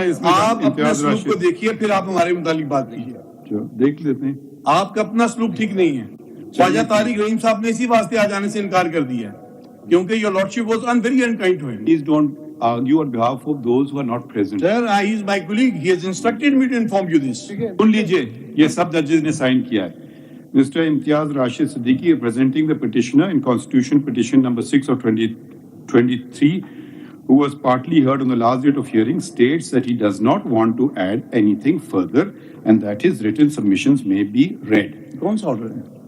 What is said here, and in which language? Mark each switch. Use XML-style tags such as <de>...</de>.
<ur>اسلوب کو دیکھیے, پھر آپ ہمارے متعلق بات کیجیے. دیکھ لیتے ہیں. آپ کا اپنا اسلوب ٹھیک نہیں ہے. خواجہ طارق رحیم صاحب نے اسی واسطے آ جانے سے انکار کر دیا کیونکہ</ur> <en>your lordship was very unkind to him. Please don't argue on behalf of those who are not present. Sir, he is my colleague. He has instructed me to inform you this.</en> <ur>سن لیجیے, یہ سب ججز نے sign کیا ہے.</ur> <en>Mr. Imtiaz Rashid Siddique, representing the petitioner in Constitution Petition number 6 of 2023, who was partly heard on the last date of hearing, states that he does not want to add anything further and that his written submissions may be read.</en> <ur>کون سا order ہے؟</ur>